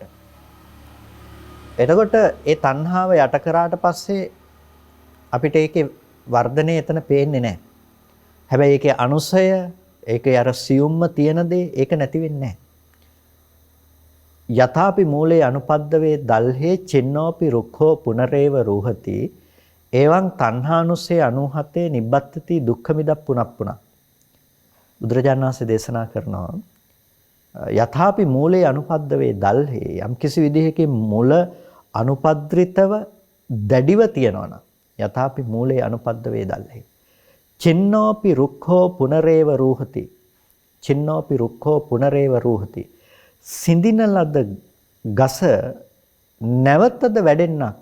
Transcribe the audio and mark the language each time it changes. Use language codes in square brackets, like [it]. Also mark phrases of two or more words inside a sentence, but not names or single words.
[si] එතකොට ඒ තණ්හාව යට කරාට පස්සේ අපිට ඒකේ වර්ධනය එතන පේන්නේ නැහැ. හැබැයි ඒකේ අනුසය, ඒකේ අර සියුම්ම තියෙන දේ ඒක නැති වෙන්නේ නැහැ. [pi] යථාපි මූලේ අනුපද්දවේ දල්හේ චින්නෝපි රුක්ඛෝ පුනරේව රූහති. එවං තණ්හානුසේ 97 නිබ්බත්ති දුක්ඛ මිදප්පුනප්පුන. [si] බුදුරජාණන් වහන්සේ දේශනා කරනවා [pi] යථාපි මූලේ අනුපද්දවේ දල්හේ [si] යම් කිසි විදිහකින් මුල අනුපද්‍රිතව දැඩිව තියනවා නම් [pi] යථාපි මූලේ අනුපද්ද වේදල්හි චින්නෝපි රුක්ඛෝ පුනරේව රූහති චින්නෝපි රුක්ඛෝ පුනරේව රූහති [si] සිඳින ලද ගස නැවතද වැඩෙන්නක් නේ.